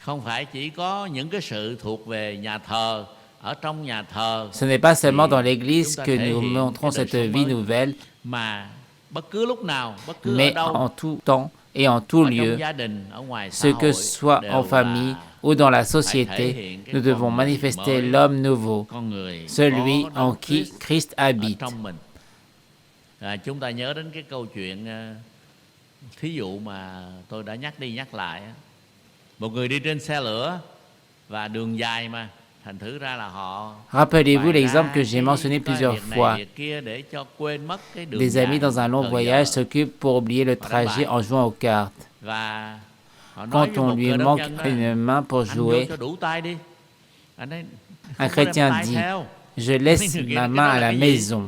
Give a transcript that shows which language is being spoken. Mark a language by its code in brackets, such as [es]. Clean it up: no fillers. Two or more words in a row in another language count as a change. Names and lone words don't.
[fr] Ce n'est pas seulement dans l'Église que nous montrons cette vie nouvelle, mais en tout temps et en tout lieu, ce que soit en famille ou dans la société, nous devons manifester l'homme nouveau, celui en qui Christ habite. [vi] Chúng ta nhớ đến cái câu chuyện thí dụ mà tôi đã nhắc đi nhắc lại. Một người đi trên xe lửa và đường dài mà thành thử ra là họ. [fr] Rappelez-vous l'exemple que j'ai mentionné plusieurs fois. Des amis dans un long voyage s'occupent pour oublier le trajet en jouant aux cartes. Quand on lui manque une main pour jouer, un chrétien dit: je laisse ma main à la maison.